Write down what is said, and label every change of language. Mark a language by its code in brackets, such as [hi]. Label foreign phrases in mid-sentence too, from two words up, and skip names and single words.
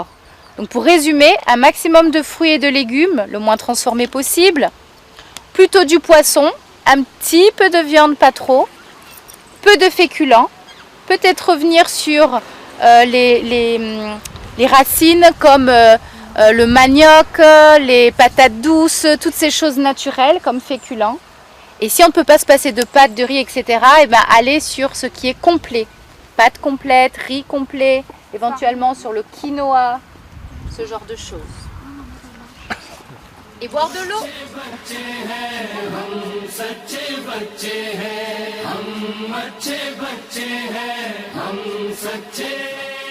[fr] Donc pour résumer, un maximum de fruits et de légumes, le moins transformé possible, plutôt du poisson, un petit peu de viande, pas trop, peu de féculents, peut-être revenir sur les racines comme le manioc, les patates douces, toutes ces choses naturelles comme féculents. Et si on ne peut pas se passer de pâtes, de riz, etc., et ben aller sur ce qui est complet. Pâtes complètes, riz complet, éventuellement sur le quinoa, ce genre de choses. Et boire de l'eau. [hi] सच्चे बच्चे हैं हम अच्छे बच्चे हैं हम सच्चे